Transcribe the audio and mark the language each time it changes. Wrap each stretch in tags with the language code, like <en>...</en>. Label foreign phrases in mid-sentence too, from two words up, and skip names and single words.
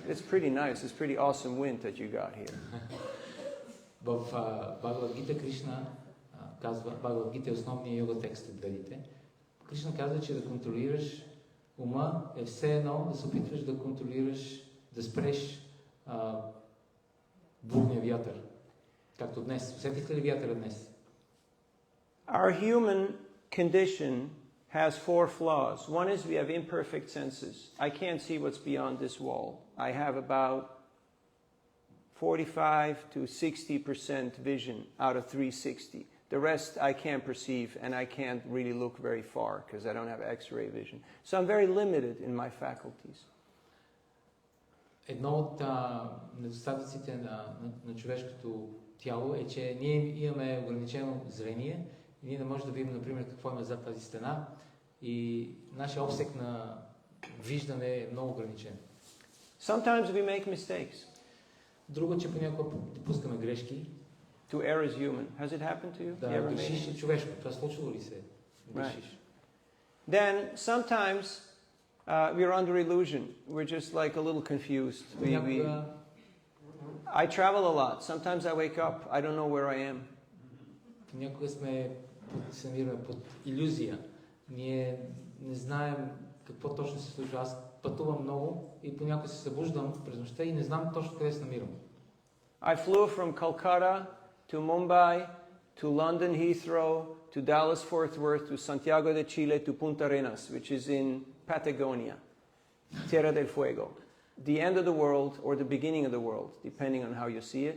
<en>It's pretty nice. It's pretty awesome wind that you got here.</en> <bg>В Бхагавад Гита Кришна казва, Бхагавад Гита е основният йога текст от Ведите. Кришна казва, че да контролираш ума е все едно да се опитваш да контролираш, да спреш бурния вятър. Както днес. Усетихте ли вятъра днес?</bg> <en>Our human condition has 4 flaws. One is we have imperfect senses. I can't see what's beyond this wall. I have about 45 to 60% vision out of 360. The rest I can't perceive, and I can't really look very far because I don't have X-ray vision. So I'm very limited in my faculties.</en> <bg>Едно от недостатъците на човешкото тяло е, че ние имаме ограничено зрение и ние не можем да видим, например, какво има зад тази стена и нашия обсек на виждане е много ограничен.</bg> <en>Sometimes we make mistakes.</en> <bg>Друго, че понякога допускаме грешки.</bg> <en>To err is human. Has it happened to you?</en> <bg>Да, грешиш е човешко. Това случило ли се? Грешиш.</bg> <en>Then sometimes we're under illusion. We're just like a little confused. I travel a lot. Sometimes I wake up, I don't know where I am.</en> <bg>Понякога се намираме под илюзия. Ние не знаем какво точно се случва. Аз пътувам много и понякога се събуждам през нощта и не знам точно къде се намирам.</bg> <en>I flew from Calcutta to Mumbai, to London Heathrow, to Dallas Fort Worth, to Santiago de Chile, to Punta Arenas, which is in Patagonia, Tierra del Fuego, the end of the world or the beginning of the world, depending on how you see it.</en>